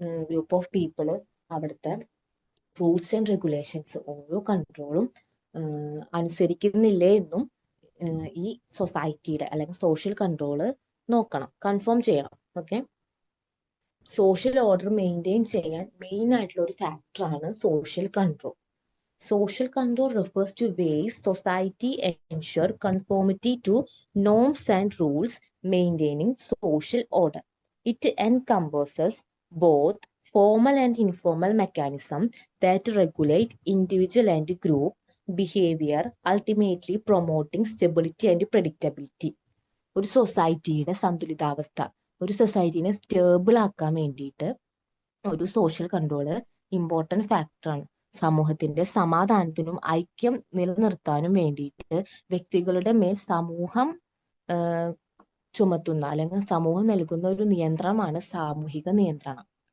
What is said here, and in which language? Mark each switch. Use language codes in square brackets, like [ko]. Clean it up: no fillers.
[ml] Group of people അവിടുത്തെ rules and regulations ഓരോ കൺട്രോളും അനുസരിക്കുന്നില്ലേ എന്നും ഈ സൊസൈറ്റിയുടെ അല്ലെങ്കിൽ സോഷ്യൽ കൺട്രോള് നോക്കണം, കൺഫേം ചെയ്യണം. ഓക്കെ, സോഷ്യൽ ഓർഡർ മെയിൻറ്റെയിൻ ചെയ്യാൻ മെയിൻ ആയിട്ടുള്ള ഒരു ഫാക്ടറാണ് social control. [en] Social control refers to ways society ensure conformity to norms and rules, maintaining social order. It encompasses both formal and informal mechanisms that regulate individual and group behavior, ultimately promoting stability and predictability. [ml] ഒരു സൊസൈറ്റിയുടെ സന്തുലിതാവസ്ഥ, ഒരു സൊസൈറ്റിനെ stable ആക്കാൻ വേണ്ടിയിട്ട് ഒരു social control important ഫാക്ടറാണ്. സമൂഹത്തിന്റെ സമാധാനത്തിനും ഐക്യം നിലനിർത്താനും വേണ്ടിയിട്ട് വ്യക്തികളുടെ മേൽ സമൂഹം ചുമത്തുന്ന അല്ലെങ്കിൽ സമൂഹം നൽകുന്ന ഒരു നിയന്ത്രണമാണ് സാമൂഹിക നിയന്ത്രണം.